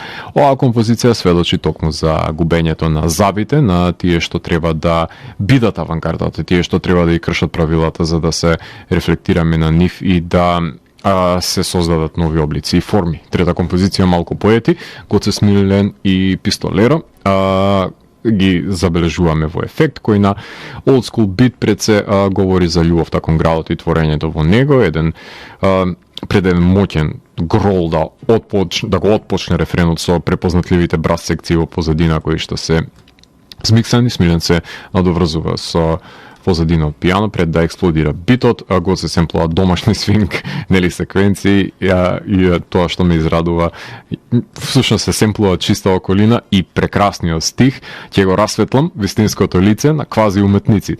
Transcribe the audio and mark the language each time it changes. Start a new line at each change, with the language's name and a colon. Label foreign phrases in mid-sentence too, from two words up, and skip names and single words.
Macedonian: Оваа композиција сведочи токму за губењето на забите, на тие што треба да бидат авангардата, тие што треба да ја кршат правилата за да се рефлектираме на нив и да се создадат нови облици и форми. Трета композиција Малку поети, Гоце Смилен и Пистолеро ги забележуваме во ефект, кој на
English: old school
Macedonian: бит пред се говори за љубовта кон градот и творењето во него, еден пред еден моќен грол да го отпочне рефренот со препознатливите брас секции во позадина кои што се смиксани. Смилен се надоврзува со позадина од пијано пред да експлодира битот, го се семплува домашни свинг, нели секвенции, и тоа што ме израдува, всушност се семплува чиста околина и прекрасниот стих, ќе го расветлам вистинското лице на квази уметниците.